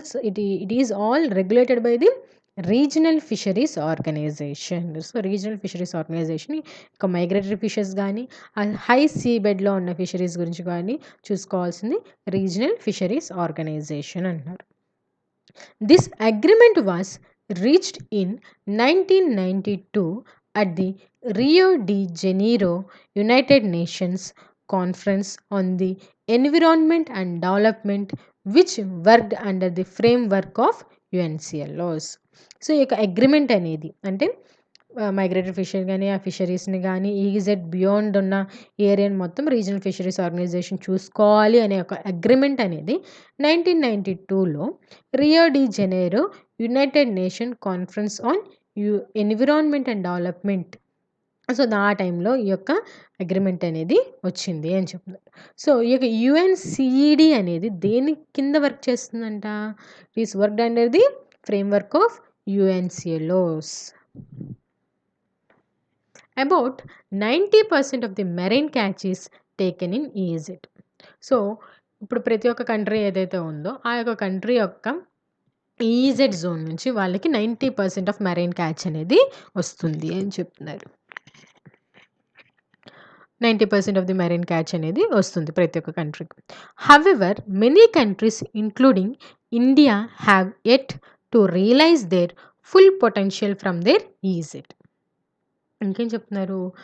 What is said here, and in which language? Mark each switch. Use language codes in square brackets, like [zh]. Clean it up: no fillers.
[en] It is all regulated by the regional fisheries organisation. [te] So regional fisheries organisation ఒక migratory fishes కానీ high see బెడ్లో ఉన్న fisheries గురించి కానీ చూసుకోవాల్సింది రీజనల్ ఫిషరీస్ ఆర్గనైజేషన్ అంటున్నారు. [en] This agreement was reached in 1992 at the Rio de Janeiro United Nations Conference on the Environment and Development, which worked under the framework of UNCLOS. [te] So ఈ యొక్క agreement అనేది అంటే migratory fissure కానీ ఆ ఫిషరీస్ని కానీ EZ beyond ఉన్న ఏరియాని మొత్తం రీజనల్ ఫిషరీస్ ఆర్గనైజేషన్ చూసుకోవాలి అనే ఒక అగ్రిమెంట్ అనేది 1992లో Rio de జెనైరో United nation conference on environment and development, so ఆ టైంలో ఈ యొక్క అగ్రిమెంట్ అనేది వచ్చింది అని చెప్తున్నారు. సో ఈ యొక్క యుఎన్సిఈడి అనేది దేని కింద వర్క్ చేస్తుందంట? [en] It is worked under the framework of UNCLOS. About 90% of the marine catch is taken in EEZ. [te] So ఇప్పుడు ప్రతి ఒక్క కంట్రీ ఏదైతే ఉందో ఆ యొక్క కంట్రీ యొక్క ఈజెడ్ జోన్ నుంచి వాళ్ళకి 90% ఆఫ్ మెరైన్ క్యాచ్ అనేది వస్తుంది అని చెప్తున్నారు. 90% ఆఫ్ ది మెరైన్ క్యాచ్ అనేది వస్తుంది ప్రతి ఒక్క కంట్రీకి. [en] However many countries including India have yet to realise their full potential from their EEZ. [te] ఇంకేం చెప్తున్నారు?